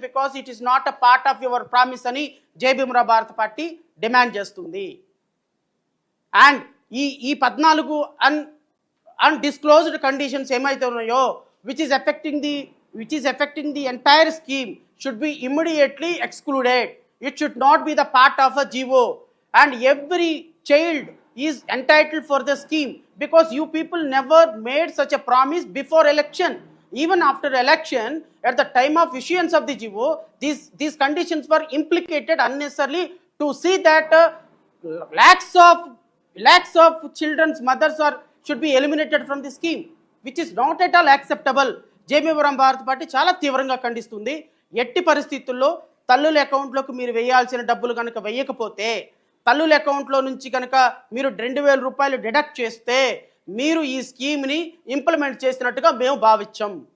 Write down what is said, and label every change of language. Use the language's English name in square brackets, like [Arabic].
[English] because it is not a part of your promise [Telugu] అని జై Bhimrao Bharat party demand చేస్తుంది. [English] and ఈ 14 undisclosed conditions [Telugu] ఏమైతే ఉన్నాయో [English] Which is affecting the entire scheme should be immediately excluded. It should not be the part of a GO, and every child is entitled for the scheme because you people never made such a promise before election. Even after election, at the time of issuance of the GO, these conditions were implicated unnecessarily to see that lakhs of children's mothers should be eliminated from the scheme, which is not at all acceptable. [Telugu] జై Bhimrao Bharat party చాలా తీవ్రంగా ఖండిస్తుంది. ఎట్టి పరిస్థితుల్లో తల్లుల అకౌంట్లోకి మీరు వేయాల్సిన డబ్బులు కనుక వేయకపోతే, తల్లుల అకౌంట్లో నుంచి కనుక మీరు 2,000 రూపాయలు డిడక్ట్ చేస్తే మీరు ఈ స్కీమ్ని ఇంప్లిమెంట్ చేసినట్టుగా మేము భావించాం.